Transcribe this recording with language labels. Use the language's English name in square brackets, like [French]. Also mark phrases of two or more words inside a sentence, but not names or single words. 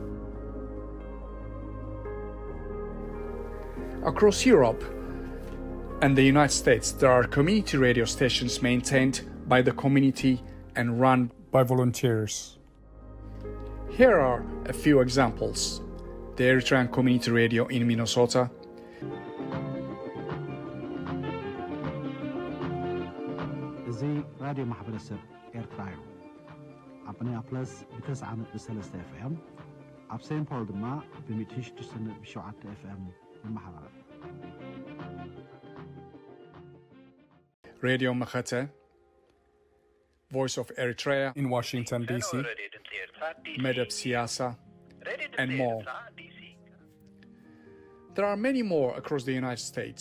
[English] Across Europe and the United States, there are community radio stations maintained by the community and run by volunteers. Here are a few examples. The Eritrean Community Radio in Minnesota, [Tigrinya] እዚ ራድዮ ማሕበረሰብ ኤርትራ እዩ ኣብ ኔያፕለስ ብ9.3 ኤፍኤም ኣብ ሴንት ፖል ድማ ብ106.7 ኤፍኤም ይመሓላለፍ [English] Radio Machete, Voice of Eritrea in Washington, D.C., Medeb Siasa, and more. There are many more across the United States.